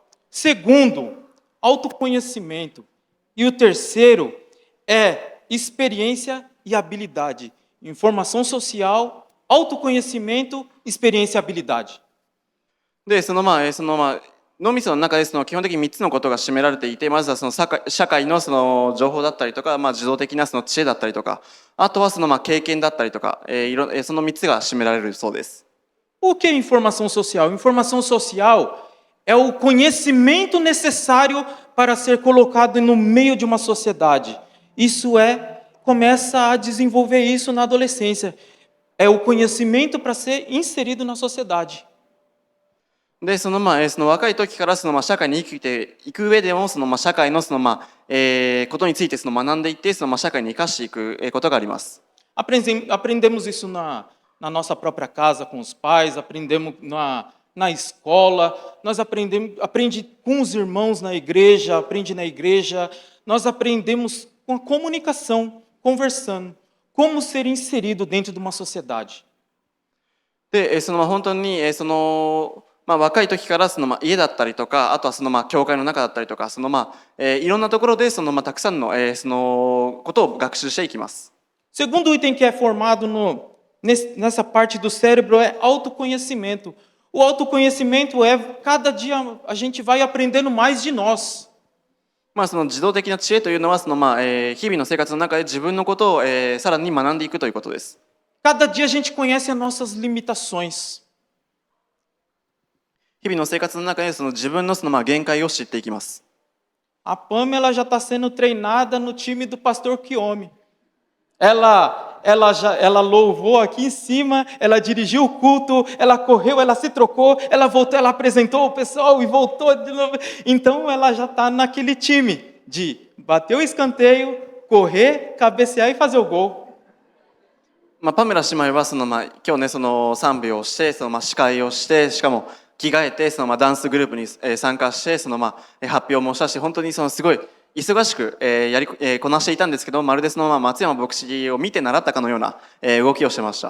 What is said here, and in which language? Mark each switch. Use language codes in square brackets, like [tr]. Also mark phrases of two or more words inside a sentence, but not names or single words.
[pt] Segundo, autoconhecimento. E o terceiro é experiência e habilidade. Informação social, autoconhecimento, experiência e habilidade. [ja] でその脳みその中でその基本的に3つのことが占められていて、まずはその社会のその情報だったりとか、自動的なその知恵だったりとか、あとはその経験だったりとか、その3つが占められるそうです。 [pt] O que é informação social? Informação social é o conhecimento necessário para ser colocado no meio de uma sociedade. Começa a desenvolver isso na adolescência. É o conhecimento para ser inserido na sociedade. [ja] でその若い時からその社会に生きていく上でもその社会のそのことについてその学んでいってその社会に生かしていくことがあります。 [pt] Aprendemos isso na nossa própria casa com os pais, aprendemos na escola, nós aprende com os irmãos na igreja, aprende na igreja, nós aprendemos com a comunicação, conversando, como ser inserido dentro de uma sociedade. [ja] でその本当にその若い時からその家だったりとか、あとはその教会の中だったりとか、そのいろんなところでそのたくさんのそのことを学習していきます。 [pt] Segundo item que é formado nessa parte do cérebro é autoconhecimento. O autoconhecimento é cada dia a gente vai aprendendo mais de nós. [ja] その自動的な知恵というのはその日々の生活の中で自分のことをさらに学んでいくということです。 [pt] Cada dia a gente conhece as nossas limitações. [ja] 日々の生活の中でその自分のその限界を知っていきます。 [pt] A Pamela já está sendo treinada no time do pastor Kiyomi. Ela ela louvou aqui em cima, ela dirigiu o culto, ela correu, ela se trocou, ela voltou, ela apresentou o pessoal e voltou de novo. Então ela já está naquele time de bater o escanteio, correr, cabecear e fazer o gol. [ja] パメラ姉妹は今日ねその賛美をして司会をしてしかも着替えてダンスグループに参加して発表もしたし本当にすごい忙しくこなしていたんですけどまるで松山牧師を見て習ったかのような動きをしてました。